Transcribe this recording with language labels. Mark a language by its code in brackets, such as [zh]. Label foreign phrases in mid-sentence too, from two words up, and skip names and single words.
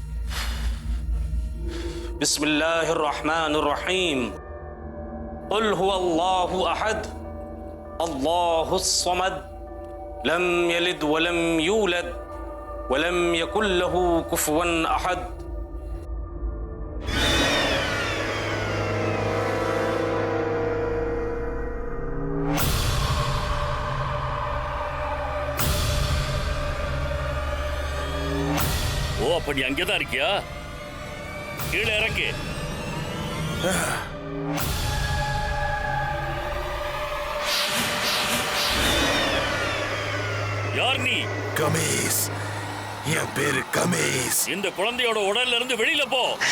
[ar] بسم الله الرحمن الرحيم. قل هو الله أحد الله الصمد لم يلد ولم يولد ولم يكن له كفوا أحد. [ta] ஓ, அப்ப நீ அங்கேதான் இருக்கியா? கீழே இறங்கு. யார் நீ? கமேஸ், என் பேரு கமேஸ். இந்த குழந்தையோட உடல்ல இருந்து வெளியில போ.